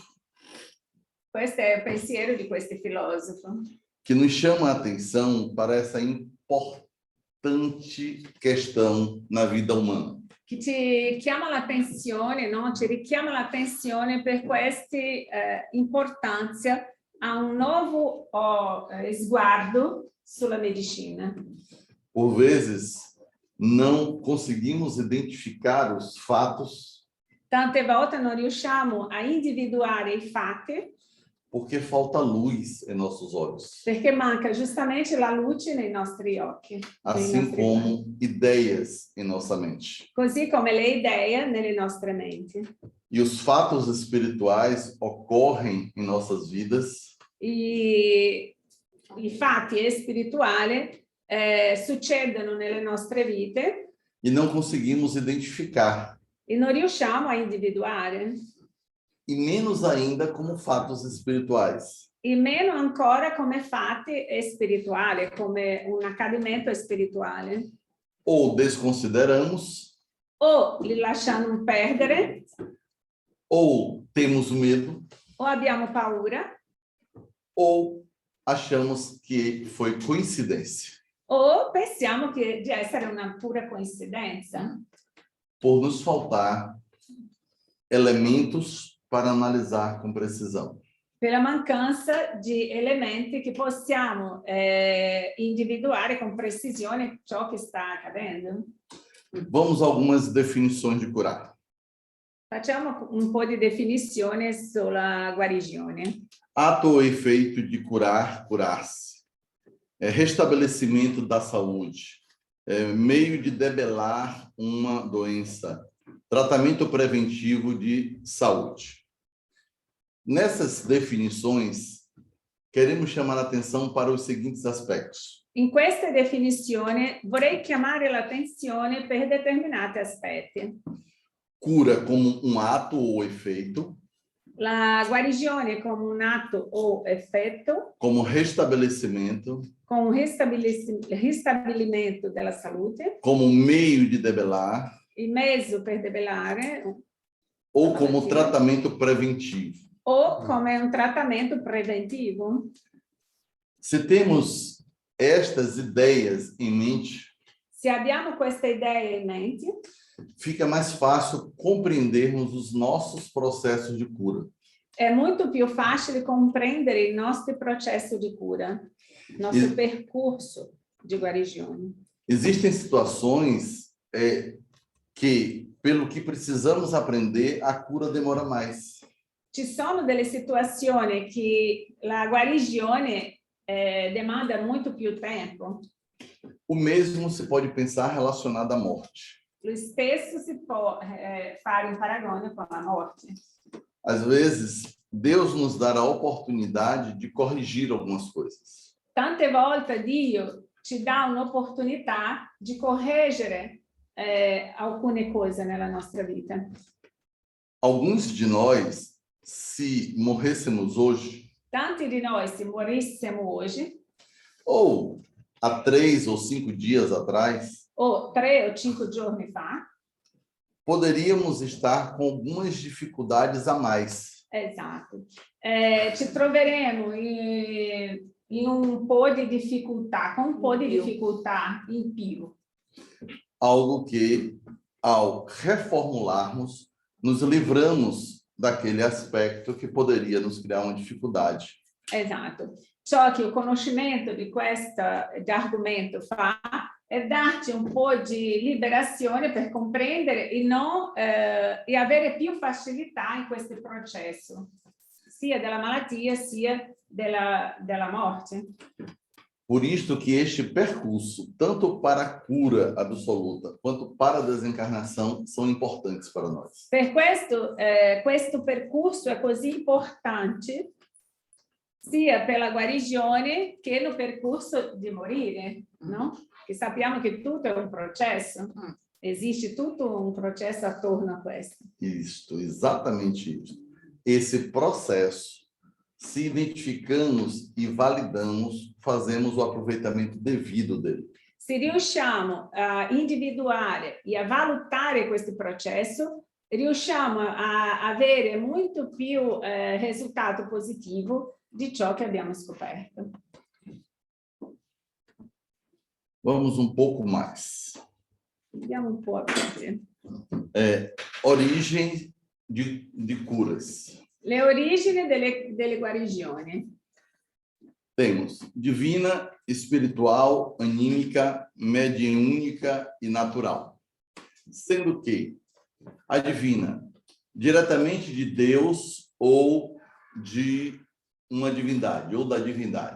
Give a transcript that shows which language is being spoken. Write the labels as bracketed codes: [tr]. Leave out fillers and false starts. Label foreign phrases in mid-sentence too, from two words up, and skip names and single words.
[it] Questo è il pensiero di questo filosofo. [pt] Que nos chama a atenção para essa importante questão na vida umana. [it] Che ci chiama l'attenzione, no? Ci richiama l'attenzione per questa importanza a un nuovo sguardo sulla medicina. [pt] Por vezes, não conseguimos identificar os fatos. [it] Tante volte non riusciamo a individuare i fatti. [pt] Porque falta luz em nossos olhos. [it] Perché manca justamente la luce nei nostri occhi. [pt] Assim como ideias em nossa mente. [it] Così come le idee nelle nostre menti. [pt] E os fatos espirituais ocorrem em nossas vidas. [it] I fatti spirituali succedono nelle nostre vite. [pt] E não conseguimos identificar. [it] E non riusciamo a individuare. [pt] E menos ainda como fatos espirituais. [it] E meno ancora come fatti spirituali, come un accadimento spirituale. [pt] Ou desconsideramos. [it] O li lasciamo perdere. [pt] Ou temos medo. [it] O abbiamo paura. [pt] Ou achamos que foi coincidência. [it] O pensiamo di essere una pura coincidenza. [pt] Por nos faltar elementos para analisar com precisão. [it] Per la mancanza di elementi che possiamo individuare con precisione ciò che sta accadendo. [pt] Vamos a algumas definições de curar. [it] Facciamo un po' di definizione sulla guarigione. [pt] Ato ou efeito de curar, curar-se. Restabelecimento da saúde. Meio de debelar uma doença. Tratamento preventivo de saúde. Nessas definições, queremos chamar a atenção para os seguintes aspectos. [it] In queste definizioni vorrei chiamare l'attenzione per determinati aspetti. [pt] Cura como um ato ou efeito. [it] La guarigione come un atto o effetto. [pt] Como restabelecimento. [it] Come un ristabilimento della salute. [pt] Como meio de debelar. [it] Il mezzo per debellare. [pt] Ou como tratamento preventivo. [it] O come un trattamento preventivo. [pt] Se temos estas ideias em mente, [it] se abbiamo questa idea in mente, [pt] fica mais fácil compreendermos os nossos processos de cura. [it] È molto più facile comprendere il nostro processo di cura, il nostro percorso di guarigione. [pt] Existem situações que, pelo que precisamos aprender, a cura demora mais. [it] Ci sono delle situazioni che la guarigione demanda molto più tempo. [pt] O mesmo se pode pensar relacionado à morte. [it] Lo stesso si può fare in paragone con la morte. [pt] Às vezes, Deus nos dá a oportunidade de corrigir algumas coisas. [it] Tante volte Dio ci dà un'opportunità di correggere alcune cose nella nostra vita. [pt] Alguns de nós, se morrêssemos hoje, [it] Tanti di noi, se morissimo oggi, [pt] ou há 3 ou 5 dias atrás, [it] o 3 o 5 giorni fa, [pt] poderíamos estar com algumas dificuldades a mais. [it] esatto, ci troveremo in un po' di difficoltà, con un po' di difficoltà in più. [pt] Algo que, ao reformularmos, nos livramos daquele aspecto que poderia nos criar uma dificuldade. [it] Esatto. Ciò che il conoscimento di questo argomento fa è darci un po' di liberazione per comprendere e avere più facilità in questo processo, sia della malattia sia della morte. [pt] Por isto que este percurso, tanto para a cura absoluta quanto para a desencarnação, são importantes para nós. [it] Per questo questo percorso è così importante sia per la guarigione che il percorso di morire, no? Che sappiamo che tutto è un processo, esiste tutto un processo attorno a questo. [pt] Isto, exatamente isso. Esse processo, se identificamos e validamos, fazemos o aproveitamento devido dele. [it] Se riusciamo a individuare e a valutare questo processo, riusciamo a avere molto più risultato positivo di ciò che abbiamo scoperto. [pt] Vamos um pouco mais. [it] Andiamo un po' avanti. [pt] Origem de curas. [it] Le origini delle guarigioni. [pt] Temos divina, espiritual, anímica, mediúnica e natural. Sendo que a divina, diretamente de Deus ou de uma divindade, ou da divindade.